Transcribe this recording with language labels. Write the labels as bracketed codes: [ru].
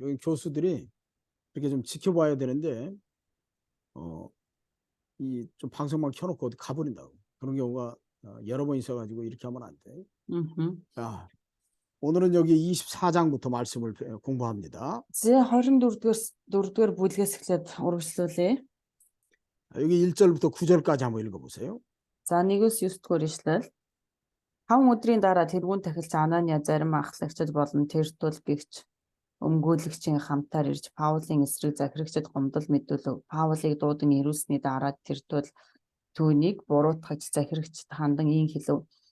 [ko] 여기 교수들이 이렇게 좀 지켜봐야 되는데 이 좀 방송만 켜놓고 어디 가버린다고 그런 경우가 여러 번 있어가지고 이렇게 하면 안 돼. 자, 오늘은 여기 24장부터 말씀을 공부합니다. [mn] 제 24-р бүлгээс эхлээд үргэлжлүүлээ. [ko] 여기 1절부터 9절까지 한번 읽어보세요. [mn] За 1-9 дугаар ишлэл. 5 өдрийн дараа тэрүүн тахилч Анания зарим ахлагчид болон тэр тул гэгч өмгөөлөгчийн хамтаар ирж Паулын эсрэг захирагчид гомдол мэдүүлв. Паулыг дуудан ирүүлсний дараа тэр тул түүнийг буруутгаж захирагчид хандан ийн хэлв.